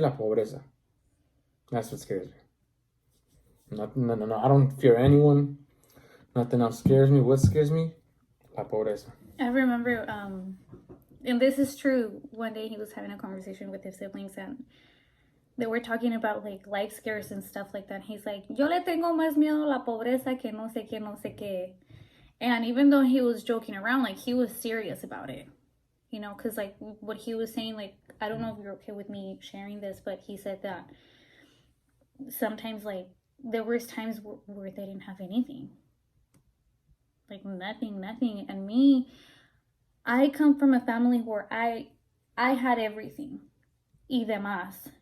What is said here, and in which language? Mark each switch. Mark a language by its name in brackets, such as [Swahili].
[Spanish] La pobreza. [English] That's what scares me. Nothing, no. I don't fear anyone. Nothing else scares me. What scares me? [Spanish] La pobreza. [English] I remember, and this is true, one day he was having a conversation with his siblings and they were talking about like life scares and stuff like that. He's like, [Spanish] yo le tengo más miedo a la pobreza que no sé qué. [English] And even though he was joking around, like he was serious about it, because like what he was saying, like, I don't know if you're okay with me sharing this, but he said that sometimes like there was times where they didn't have anything. Like nothing. And me, I come from a family where I had everything. [Spanish] Y demás.